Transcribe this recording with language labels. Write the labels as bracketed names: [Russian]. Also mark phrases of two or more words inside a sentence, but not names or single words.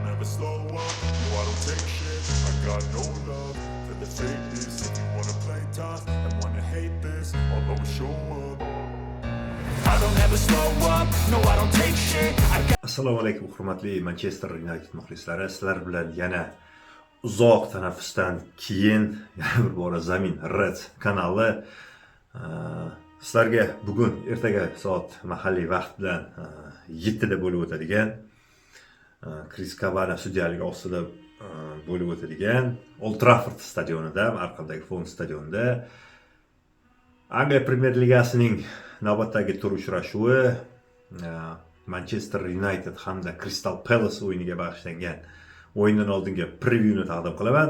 [English] slow up, no I don't take shit. I got no love for the fakeness. If you wanna play tough and wanna hate this, I'll always show up. I don't ever slow up, no I don't take shit. [Uzbek] Assalomu alaykum hurmatli Manchester United muxlislari. Sizlar bilan yana uzoq tanaffusdan keyin yana bir bora Zamin Red kanali sizlarga bugun ertaga soat mahalliy vaqt bilan 7 da bo'lib o'tadigan Chris Kavani sudyaligi ostida bo'lib o'tadigan Old Trafford stadionida, Markhamdagi Fon stadionida Angliya Premyer Ligasining navbatdagi tur uchrashuvi Manchester United hamda Crystal Palace o'yiniga bag'ishlangan o'yindan oldingi prevyuni taqdim qilaman.